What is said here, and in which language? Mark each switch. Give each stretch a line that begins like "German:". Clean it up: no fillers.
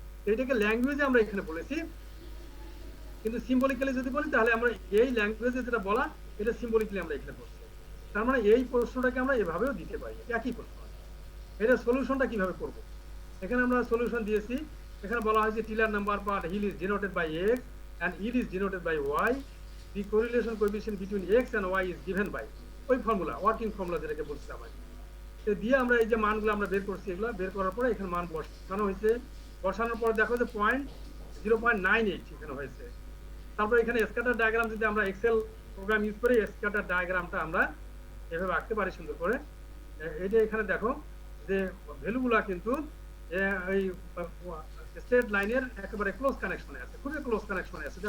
Bangla: এইটাকে ল্যাঙ্গুয়েজে আমরা এখানে বলেছি, কিন্তু সিম্বলিক্যালি যদি বলি তাহলে আমরা এই ল্যাঙ্গুয়েজে যেটা বলা এটা সিম্বলিক্যালি আমরা এখানে বলছি। তার মানে এই প্রশ্নটাকে আমরা এভাবেও দিতে পারি, একই প্রশ্ন। এটা সলিউশনটা কিভাবে করব, এখানে আমরা সলিউশন দিয়েছি। এখানে বলা হয়েছে
English: Tiller number per hill is denoted by x and yield is denoted by y. The correlation coefficient between x and y is given by
Bangla: ওই ফর্মুলা, ওয়ার্কিং ফর্মুলা যেটাকে বলছিলাম আমি। তো দিয়ে আমরা এই যে মানগুলো আমরা বের করছি, এগুলো বের করার পরে এখানে মান বসানো হয়েছে। বসানোর পর দেখো যে 0.98 এখানে হয়েছে। তারপর এখানে স্ক্যাটার ডায়াগ্রাম যদি আমরা এক্সেল প্রোগ্রাম ইউজ করে স্ক্যাটার ডায়াগ্রামটা আমরা এভাবে আঁকতে পারি সুন্দর করে। এই যে এখানে দেখো যে ভ্যালুগুলা কিন্তু এই স্ট্রেট লাইনের একেবারে ক্লোজ কানেকশনে আছে, খুবই ক্লোজ কানেকশনে আছে।